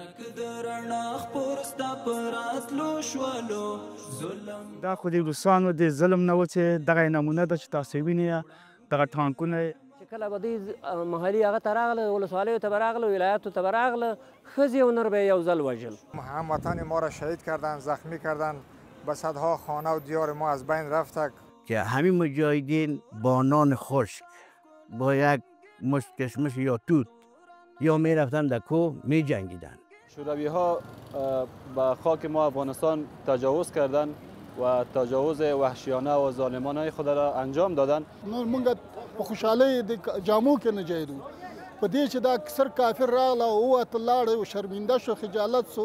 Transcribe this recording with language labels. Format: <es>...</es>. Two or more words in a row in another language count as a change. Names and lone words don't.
<ps>دا خو د روسانو د ظلم نه و چې دغه نمونه ده چې تاسو وینئ دغه ټانکونه چې کله به دوی محلي هغه ته راغله ولسوالیو ته به راغله ولایاتو ته به راغله ښځې او نر به یې یو ځل وژل.</ps> <fa>هموطن ما را شهید کردن، زخمی کردن، به صدها خانه و دیار ما از بین رفت. که همین مجاهدین با نان خشک با یک مشت کشمش یا توت یا می رفتن در کوه می جنگیدن. شوروی ها به خاک ما افغانستان تجاوز کردن و تجاوز وحشیانه و ظالمانه خود را انجام دادن.</fa> <ps>مونږ په خوشحالی د جامو کې نه جایدو په دې چې دا اکثر کافر راغله او ووت لاړ او شرمنده شو خجالت سو.</ps>